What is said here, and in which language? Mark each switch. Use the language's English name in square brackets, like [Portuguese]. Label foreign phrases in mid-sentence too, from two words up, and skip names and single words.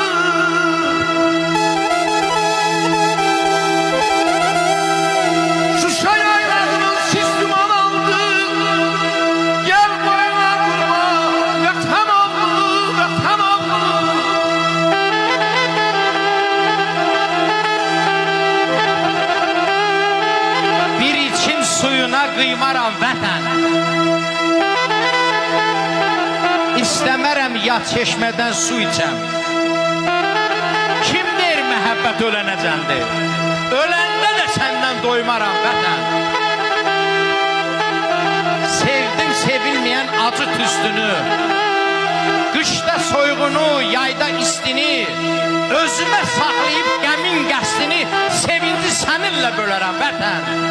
[Turkish] Şuşa yayladıyım, sis duman aldı. Gel boyuna durma, vatan oldu, vatan oldu. Bir için suyuna kıymaram vətən. [Azerbaijani] İstəmərəm yat çeşmədən su içəm. Kim der məhəbbət ölənəcəndir? Öləndə də səndən doymaram vətən. Sevdim sevilməyən acı tüstünü, qışda soyğunu, yayda istini, özümə saxlayıb qəmin qəsdini, sevinci səninlə bölərəm vətən.